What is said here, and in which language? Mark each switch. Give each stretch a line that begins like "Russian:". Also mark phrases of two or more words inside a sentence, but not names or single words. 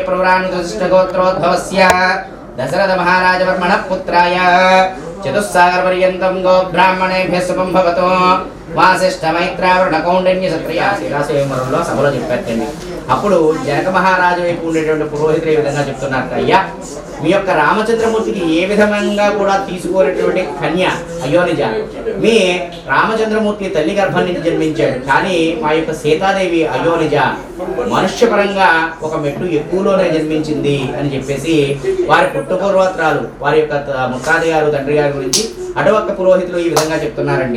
Sanskrit: प्रवरानुदशिष्टगोत्रोद्भवस्य दशरथ महाराजवर्मणः पुत्राय चतुस्सागरपर्यन्तं गोब्राह्मणेभ्यः शुभं भवतु.
Telugu: వాసిష్ఠమైత్రావరుణకౌండిన్య సత్రయాశిరాశయమరంలో సభలో చెప్పారండి. అప్పుడు జనక మహారాజు వైపు ఉండేటువంటి పురోహితులు ఈ విధంగా చెప్తున్నారు, అయ్యా మీ యొక్క రామచంద్రమూర్తికి ఏ విధంగా కూడా తీసుకోలేటువంటి కన్య అయోనిజ, మీ రామచంద్రమూర్తి తల్లి గర్భం నుంచి జన్మించాడు, కానీ మా యొక్క సీతాదేవి అయోనిజ మనుష్యపరంగా ఒక మెట్టు ఎక్కువలోనే జన్మించింది అని చెప్పేసి వారి పుట్టుపూర్వత్రాలు వారి యొక్క ముత్తాది గారు తండ్రి గారి గురించి అటువక్క పురోహితులు ఈ విధంగా చెప్తున్నారండి.